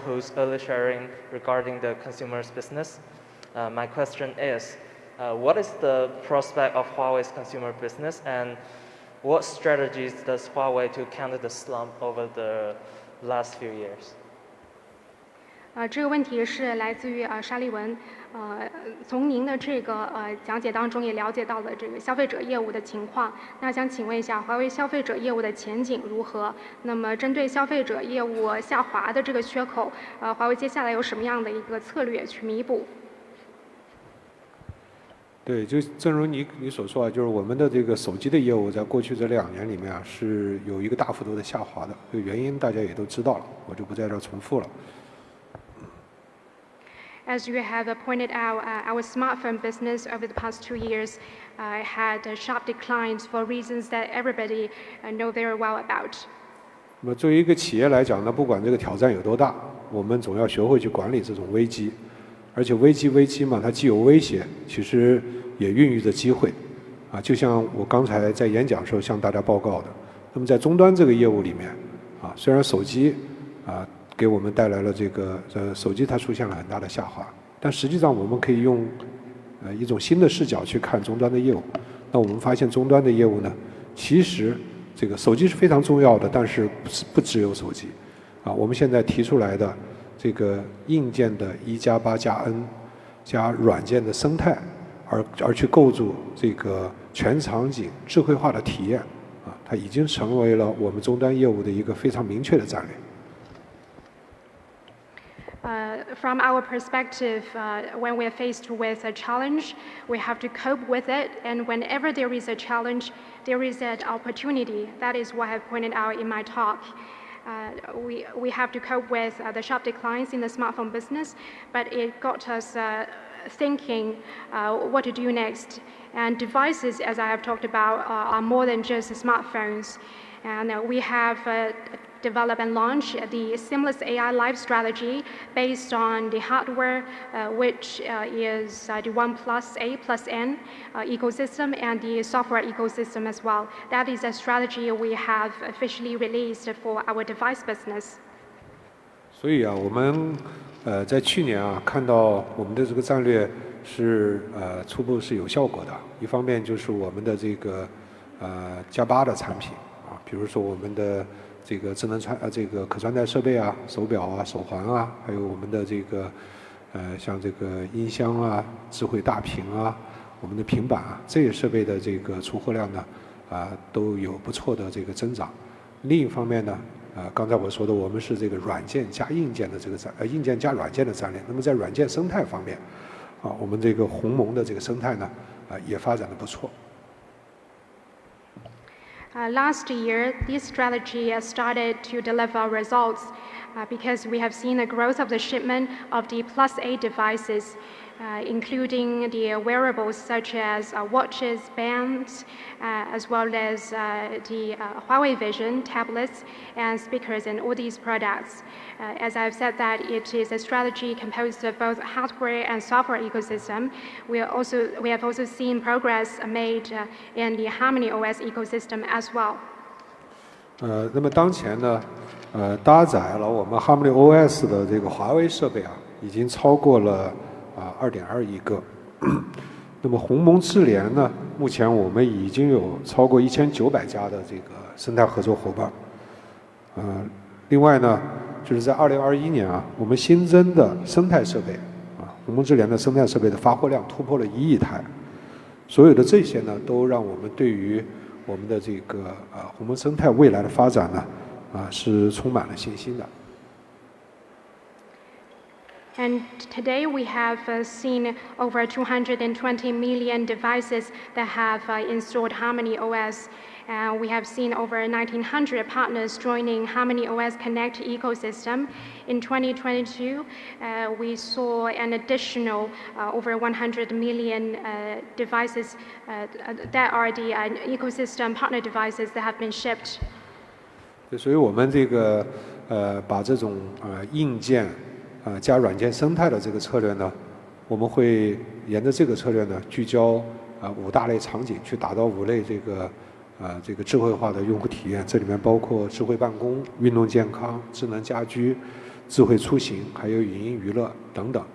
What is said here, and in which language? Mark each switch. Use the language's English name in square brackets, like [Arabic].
[English] Hu's early sharing regarding the consumer's business, my question is, what is the prospect of Huawei's consumer business, and what strategies does Huawei to counter the slump over the last few years? [Chinese] 这个问题是来自于沙利文。从您的这个讲解当中也了解到了这个消费者业务的情况。那想请问一下，华为消费者业务的前景如何？那么针对消费者业务下滑的这个缺口，华为接下来有什么样的一个策略去弥补？对，就正如你所说就是我们的这个手机的业务在过去这2年里面是有一个大幅度的下滑的，这个原因大家也都知道了，我就不在这儿重复了。 [English] As you have pointed out, our smartphone business over the past 2 years had sharp declines for reasons that everybody know very well about. [Chinese] 那么作为一个企业来讲呢，不管这个挑战有多大，我们总要学会去管理这种危机，而且危机嘛，它既有威胁，其实也孕育着机会。就像我刚才在演讲时候向大家报告的，那么在终端这个业务里面，虽然手机给我们带来了这个手机它出现了很大的下滑，但实际上我们可以用一种新的视角去看终端的业务。那我们发现终端的业务呢，其实这个手机是非常重要的，但是不只有手机。我们现在提出来的这个硬件的1+8+N 加软件的生态，而去构筑这个全场景智慧化的体验，它已经成为了我们终端业务的一个非常明确的战略。 [English] From our perspective, when we're faced with a challenge, we have to cope with it. And whenever there is a challenge, there is an opportunity. That is what I've pointed out in my talk. We have to cope with the sharp declines in the smartphone business, but it got us thinking what to do next. And devices, as I have talked about, are more than just smartphones. And we have develop and launch the seamless AI life strategy based on the hardware, which is the 1+A+N ecosystem, and the software ecosystem as well. That is a strategy we have officially released for our device business. [Chinese] 所以我们在去年看到我们的这个战略是初步是有效果的。一方面就是我们的这个+8的产品比如说我们的这个智能这个可穿戴设备手表手环还有我们的这个像这个音箱智慧大屏我们的平板这些设备的这个出货量呢都有不错的这个增长。另一方面呢刚才我说的我们是这个软件加硬件的这个硬件加软件的战略。那么在软件生态方面我们这个鸿蒙的这个生态呢也发展得不错。 [English] Last year, this strategy started to deliver results because we have seen a growth of the shipment of the +A devices, including the wearables such as watches, bands, as well as the Huawei Vision tablets and speakers and all these products. As I've said that it is a strategy composed of both hardware and software ecosystem. We have also seen progress made in the Harmony OS ecosystem as well. [Chinese] 那么当前呢搭载了我们 Harmony OS 的这个华为设备已经超过了2.2亿个。那么鸿蒙智联呢，目前我们已经有超过1900家的这个生态合作伙伴。另外呢，就是在2021年我们新增的生态设备鸿蒙智联的生态设备的发货量突破了1亿台。所有的这些呢，都让我们对于我们的这个鸿蒙生态未来的发展呢是充满了信心的。 [English] And today we have seen over 220 million devices that have installed Harmony OS. We have seen over 1,900 partners joining Harmony OS Connect ecosystem. In 2022, we saw an additional over 100 million devices that are the ecosystem partner devices that have been shipped. [Chinese] 所以我们这个把这种硬件加软件生态的这个策略呢，我们会沿着这个策略呢，聚焦5大类场景，去打造5类这个智慧化的用户体验。这里面包括智慧办公、运动健康、智能家居、智慧出行，还有影音娱乐等等。